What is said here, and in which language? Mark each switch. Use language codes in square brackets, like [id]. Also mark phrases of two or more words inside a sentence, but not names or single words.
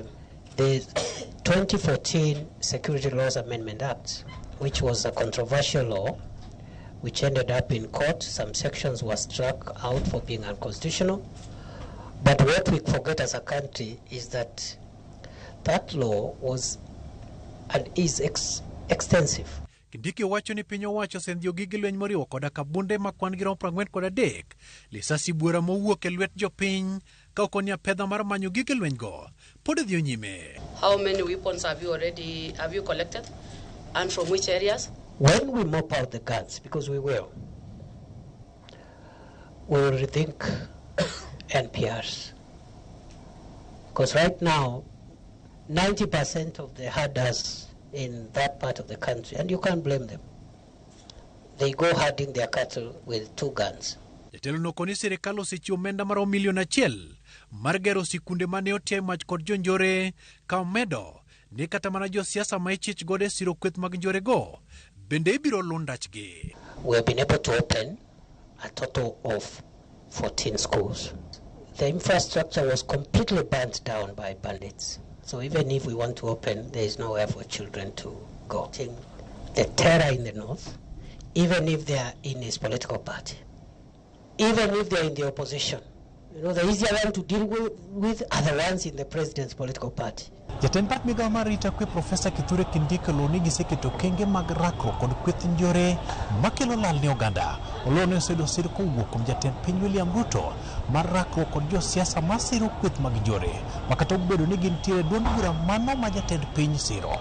[en] The 2014 Security Laws Amendment Act, which was a controversial law, which ended up in court. Some sections were struck out for being unconstitutional. But what we forget as a country is that that law was and is extensive. [luo] Kindiki wacho ni piny owacho osendio gige lweny moriwo koda kabunde ma kwan girom 43 lisasi buora mowuok e lwet jopiny ka okonia pedha mar manyo gige lweny go pod dhi nyime. [en] How many weapons have you collected, and from which areas? When we mop out the guns, because we will rethink NPRs. Because right now, 90% of the herders in that part of the country, and you can't blame them, they go herding their cattle with 2 guns. [luo] Jatelo no koni sirikal osechiwo omenda mar $1 million mar gero sikunde mane otie mach kod jonjore ka omedo ni kata mana josiasa ma ichich gode siro kweth mag njore go bende ibiro lundachgi. [en] We have been able to open a total of 14 schools. The infrastructure was completely burnt down by bandits. So even if we want to open, there is nowhere for children to go. The terror in the north, even if they are in his political party, even if they are in the opposition, the easier one to deal with are the ones in the president's political party. [luo] Jatend pat migao mar rita kwe Profesa Kithure Kindiki loni giseketo kenge mag rakruok kod kweth njore makelo lal ne oganda. Olone osedo sir kowuok kuom jatend piny William Ruto mar rakruok kod josiasa masiro kweth mag njore makata obedo ni gintiere duond bura mano ma jatend piny siro.